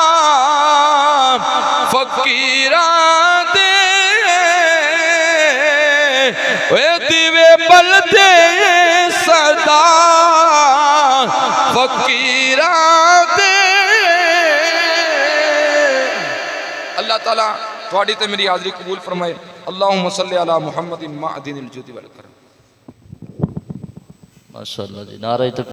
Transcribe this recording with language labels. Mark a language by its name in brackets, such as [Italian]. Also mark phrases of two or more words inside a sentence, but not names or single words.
[Punjabi] فقیرا دے، وے دیوے بل دے سدا فقیرا دے. [Urdu] اللہ تعالیٰ تھوڑی تو میری حاضری قبول فرمائے. [Arabic] اللهم صل على محمد معدن الجود والكرم. [Urdu] ماشاءاللہ جی، نعرے